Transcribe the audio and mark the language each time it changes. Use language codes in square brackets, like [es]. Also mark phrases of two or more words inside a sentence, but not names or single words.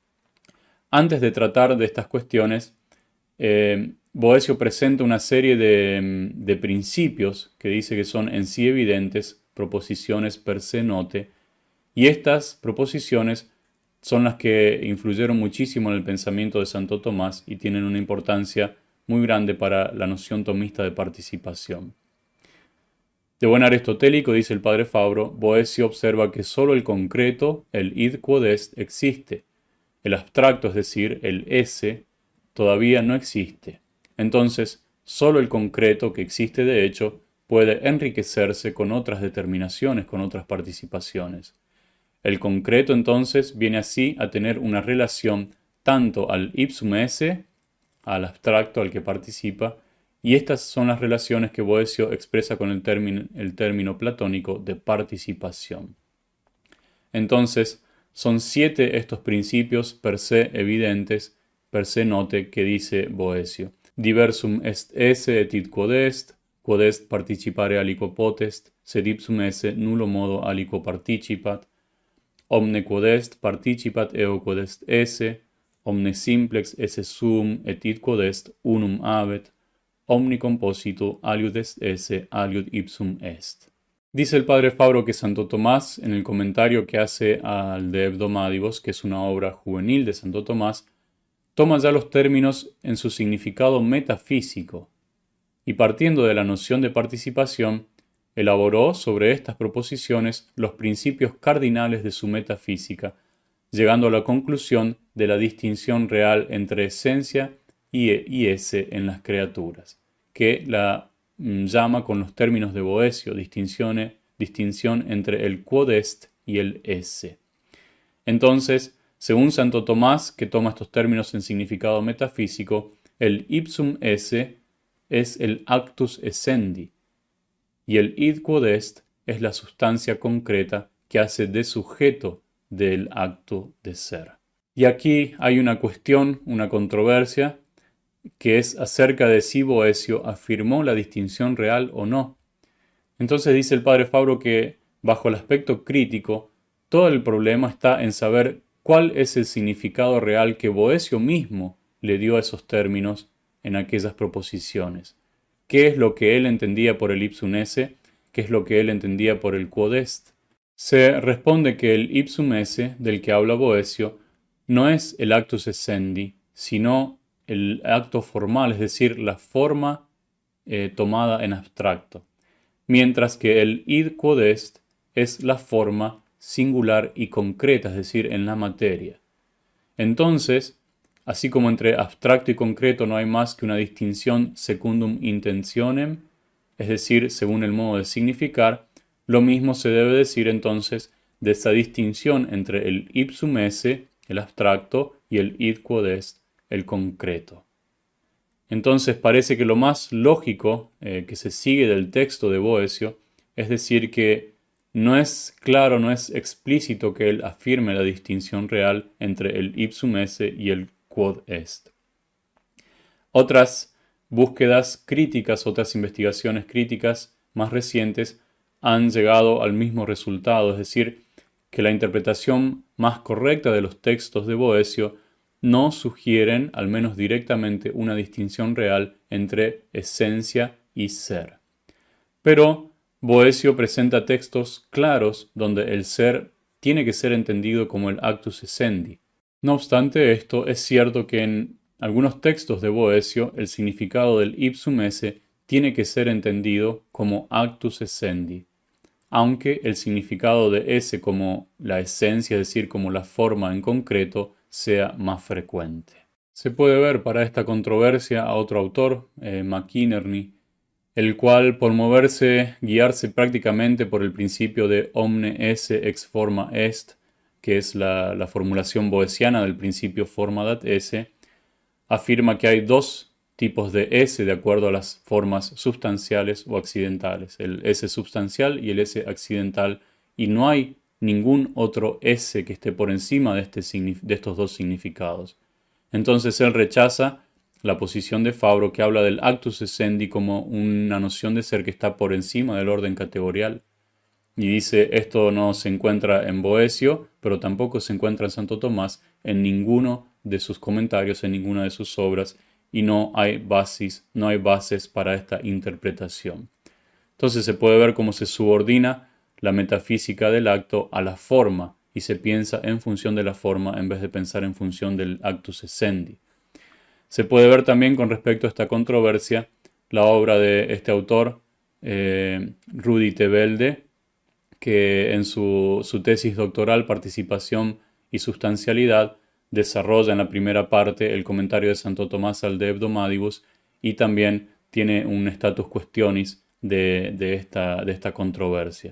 [es] Antes de tratar de estas cuestiones, Boecio presenta una serie de principios que dice que son en sí evidentes, proposiciones [la] per se note, [es] y estas proposiciones son las que influyeron muchísimo en el pensamiento de Santo Tomás y tienen una importancia muy grande para la noción tomista de participación. De buen aristotélico, dice el padre Fabro, Boecio observa que sólo el concreto, el [la] id quod est, [es] existe. El abstracto, es decir, el esse, todavía no existe. Entonces, sólo el concreto, que existe de hecho, puede enriquecerse con otras determinaciones, con otras participaciones. El concreto, entonces, viene así a tener una relación tanto al [la] ipsum esse, [es] al abstracto al que participa, y estas son las relaciones que Boecio expresa con el término platónico de participación. Entonces, son 7 estos principios [la] per se [es] evidentes, [la] per se note, [es] que dice Boecio. [la] Diversum est esse et id quod est participare aliquo potest, sed ipsum esse nullo modo aliquo participat, omne quod est participat eo quod est esse, omne simplex esse sum et id quod est unum habet, omni composito aliud est esse aliud ipsum est. [es] Dice el padre Fabro que Santo Tomás, en el comentario que hace al De Hebdomadibus, que es una obra juvenil de Santo Tomás, toma ya los términos en su significado metafísico y partiendo de la noción de participación, elaboró sobre estas proposiciones los principios cardinales de su metafísica, llegando a la conclusión de la distinción real entre esencia y ese en las criaturas, que la llama con los términos de Boecio, distinción entre el [la] quod est [es] y el esse. Entonces, según Santo Tomás, que toma estos términos en significado metafísico, el [la] ipsum esse [es] es el [la] actus essendi [es] y el [la] id quod est [es] es la sustancia concreta que hace de sujeto del acto de ser. Y aquí hay una cuestión, una controversia, que es acerca de si Boecio afirmó la distinción real o no. Entonces dice el padre Fabro que, bajo el aspecto crítico, todo el problema está en saber cuál es el significado real que Boecio mismo le dio a esos términos en aquellas proposiciones. ¿Qué es lo que él entendía por el [la] ipsum esse? [es] ¿Qué es lo que él entendía por el [la] quod est? [es] Se responde que el [la] ipsum esse, [es] del que habla Boecio, no es el [la] actus essendi, [es] sino el acto formal, es decir, la forma tomada en abstracto, mientras que el [la] id quod est [es] es la forma singular y concreta, es decir, en la materia. Entonces, así como entre abstracto y concreto no hay más que una distinción [la] secundum intentionem, [es] es decir, según el modo de significar, lo mismo se debe decir entonces de esa distinción entre el [la] ipsum esse, [es] el abstracto, y el [la] id quod est, [es] el concreto. Entonces parece que lo más lógico que se sigue del texto de Boecio es decir que no es claro, no es explícito que él afirme la distinción real entre el [la] ipsum esse [es] y el [la] quod est. [es] Otras búsquedas críticas, otras investigaciones críticas más recientes han llegado al mismo resultado, es decir, que la interpretación más correcta de los textos de Boecio no sugieren, al menos directamente, una distinción real entre esencia y ser. Pero Boecio presenta textos claros donde el ser tiene que ser entendido como el [la] actus essendi. [es] No obstante esto, es cierto que en algunos textos de Boecio el significado del [la] ipsum esse [es] tiene que ser entendido como [la] actus essendi, [es] aunque el significado de esse como la esencia, es decir, como la forma en concreto, sea más frecuente. Se puede ver para esta controversia a otro autor, McInerney, el cual, por guiarse prácticamente por el principio de [la] omne esse ex forma est, [es] que es la formulación boeciana del principio [la] forma dat esse, [es] afirma que hay dos tipos de esse de acuerdo a las formas sustanciales o accidentales, el esse substancial y el esse accidental, y no hay ningún otro esse que esté por encima de estos dos significados. Entonces él rechaza la posición de Fabro que habla del [la] actus essendi [es] como una noción de ser que está por encima del orden categorial. Y dice, esto no se encuentra en Boecio, pero tampoco se encuentra en Santo Tomás, en ninguno de sus comentarios, en ninguna de sus obras, y no hay bases para esta interpretación. Entonces se puede ver cómo se subordina la metafísica del acto a la forma, y se piensa en función de la forma en vez de pensar en función del [la] actus essendi. [es] Se puede ver también con respecto a esta controversia la obra de este autor, Rudi Tevelde, que en su tesis doctoral Participación y Sustancialidad desarrolla en la primera parte el comentario de Santo Tomás al De Hebdomadibus y también tiene un [la] status questionis [es] de esta controversia.